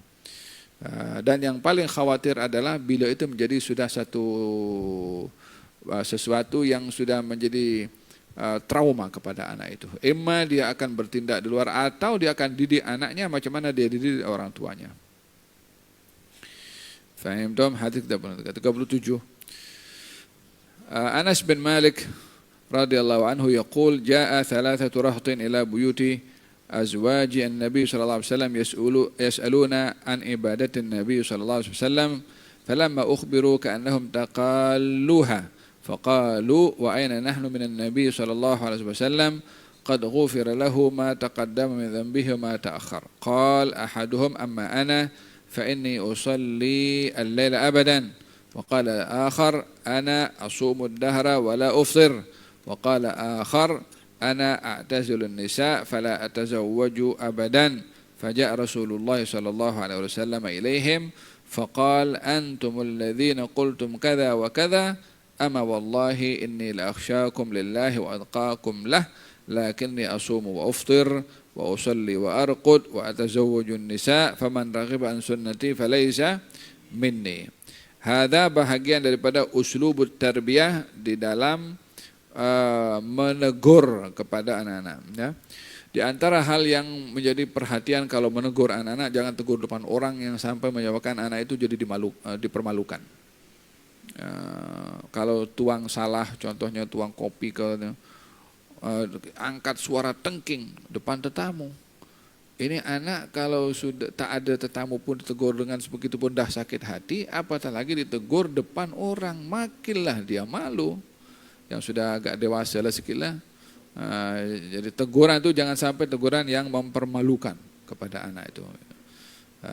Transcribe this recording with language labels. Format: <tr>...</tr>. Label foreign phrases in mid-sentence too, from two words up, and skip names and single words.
<ms>Dan yang paling khawatir adalah bila itu menjadi sudah sesuatu yang sudah menjadi trauma kepada anak itu. Emma dia akan bertindak di luar atau dia akan didik anaknya macam mana dia didik orang tuanya. Fahim dom? Hadis 37.</ms> <ar>أنس بن مالك رضي الله عنه يقول جاء ثلاثة رهط إلى بيوت أزواج النبي صلى الله عليه وسلم يسألون عن عبادة النبي صلى الله عليه وسلم فلما أخبروا كأنهم تقالوها فقالوا وأين نحن من النبي صلى الله عليه وسلم قد غفر له ما تقدم من ذنبه وما تأخر قال أحدهم أما أنا فإني أصلي الليل أبدا وقال الآخر أنا أصوم الدهر ولا أفطر وقال آخر أنا أعتزل النساء فلا أتزوج أبدا فجاء رسول الله صلى الله عليه وسلم إليهم فقال أنتم الذين قلتم كذا وكذا أما والله إني لأخشاكم لله وأتقاكم له لكني أصوم وأفطر وأصلي وأرقد وأتزوج النساء فمن رغب عن سنتي فليس مني.</ar> <ms>Hada bahagian daripada</ms> <ar>أسلوب التربية</ar> <ms>di dalam menegur kepada anak-anak ya. Di antara hal yang menjadi perhatian kalau menegur anak-anak, jangan tegur depan orang yang sampai menyebabkan anak itu jadi dipermalukan. Kalau tuang salah, contohnya tuang kopi angkat suara tengking depan tetamu. Ini anak kalau sudah tak ada tetamu pun ditegur dengan sebegitu pun dah sakit hati, apatah lagi ditegur depan orang, makinlah dia malu. Yang sudah agak dewasa lah sikit lah. Jadi teguran itu jangan sampai teguran yang mempermalukan kepada anak itu.</ms>